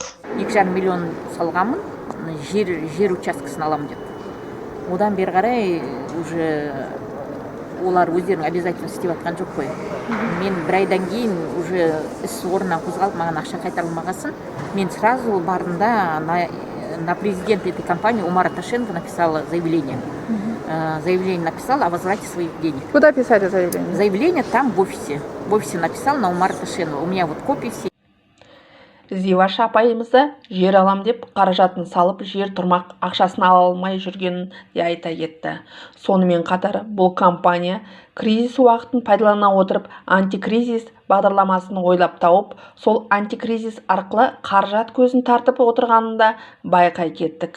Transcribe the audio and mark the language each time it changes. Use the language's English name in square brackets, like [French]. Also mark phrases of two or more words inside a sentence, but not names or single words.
[Kazakh] 2,5 миллион салғанмын, жер учаскасын аламын деп. Одан бері қарай уже олар өздерінің обязательно істеп атқан жоқ қой. Мен бір айдан кейін уже іс орнынан қозғалып, маған ақша қайтарылмағасын. Мен сразу бардым-да [Russian] на президента этой компании Умара Ташенко написала заявление. Заявление написала о возврате своих денег. Куда писали заявление? Заявление там в офисе. В офисе написал на Умара Ташенко. У меня вот копии все. [Kazakh] Зиваш апайымызда жер алам деп қаражатын салып, жер тұрмақ ақшасын ала алмай жүргенін де айта кетті. Сонымен қатар бұл компания кризис уақытын пайдалана отырып антикризис бағдарламасын ойлап тауып, сол антикризис арқылы қаражат көзін тартып отырғанын да байқай кеттік.